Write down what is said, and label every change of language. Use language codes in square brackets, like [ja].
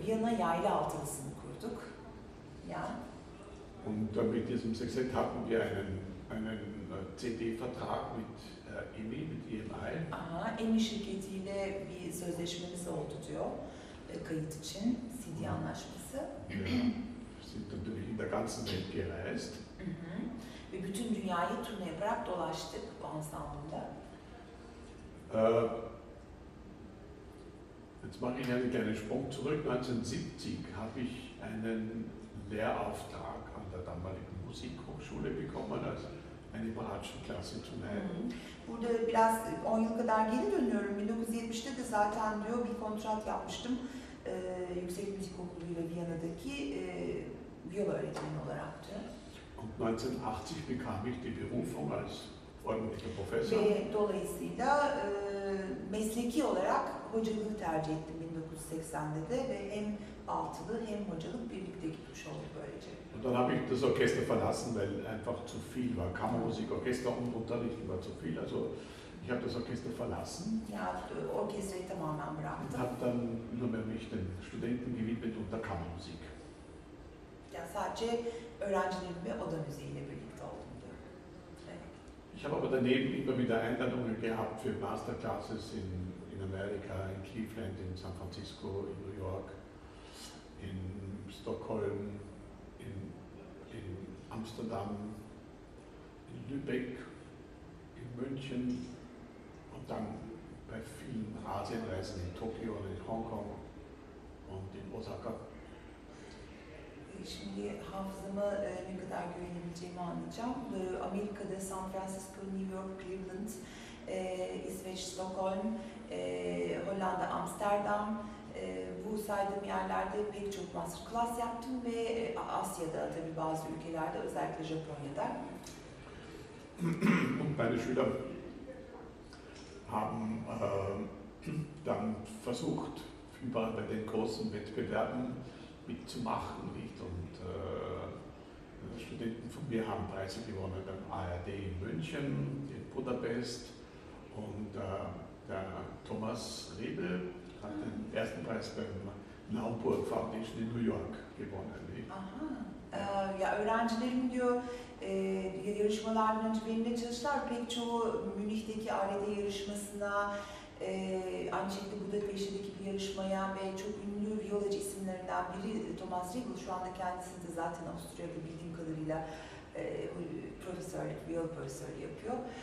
[tr] Viyana yaylı altınısını kurduk. [de] Ja. Und dann mit diesem Sextett hatten wir einen CD-Vertrag mit EMI, mit EMI. [tr] Aha, EMI şirketiyle bir sözleşmemiz oldu diyor. Kayıt için CD anlaşması. [de] Wir sind natürlich in der ganzen Welt gereist. [tr] Ve bütün dünyayı turne yaparak dolaştık bu ansamblında. [de] Jetzt mache ich einen kleinen Sprung zurück. 1970 habe ich einen Lehrauftrag an der damaligen Musikhochschule bekommen, also eine Bratschenklasse zu leiten. [tr] Burada biraz 10 yıl kadar geri dönüyorum. 1970'te de zaten diyor bir kontrat yapmıştım Yüksek Müzik Okulu'yla Viyana'daki viola öğretmeni olarak diyor. [de] Und 1980 bekam ich die Berufung als ordentlicher Professor. [tr] Ve dolayısıyla mesleki olarak hocalığı tercih ettim 1980'de de ve hem altılı hem hocalık birlikte gitmiş olduk böylece. [de] Und dann habe ich das Orchester verlassen, weil einfach zu viel war. Kammermusik, Orchester und Unterricht war zu viel. Also ich habe das Orchester verlassen. [tr] Ja, Orchester tamamen bıraktım. [de] Und habe dann nur mehr mich den Studenten gewidmet und der Kammermusik. [tr] Ja, sadece öğrencilerimle oda müziğiyle birlikte oldum. [de] Ich habe aber daneben immer wieder Einladungen gehabt für Masterclasses in Amerika, in Cleveland, in San Francisco, in New York, in Stockholm, in Amsterdam, in Lübeck, in München und dann bei vielen Asienreisen in Tokio und in Hongkong und in Osaka. [tr] Şimdi hafızama ne kadar güvenebileceğimi anlayacağım. Amerika'da San Francisco, New York, Cleveland, İsveç, Stockholm, Hollanda, Amsterdam, bu saydığım yerlerde pek çok masterclass yaptım ve Asya'da tabii bazı ülkelerde, özellikle Japonya'da. [de] Und meine Schüler haben dann versucht, überall bei den großen Wettbewerben mitzumachen, nicht? Und Studenten von mir haben Preise gewonnen beim ARD in München, in Budapest. Und der Thomas Rebel hat den ersten Preis beim Naumburg Foundation in New York gewonnen. Nicht? Aha. [tr] Ya öğrencilerim diyor, yarışmalardan önce benimle çalıştılar. Pek çoğu Münih'teki ARD yarışmasına, aynı şekilde Budapest'teki bir yarışmaya ve çok ünlü viyoloji isimlerinden biri Thomas Riegel. Şu anda kendisi de zaten Avusturya'da bildiğim kadarıyla profesörlük, viyoloji profesörlüğü yapıyor.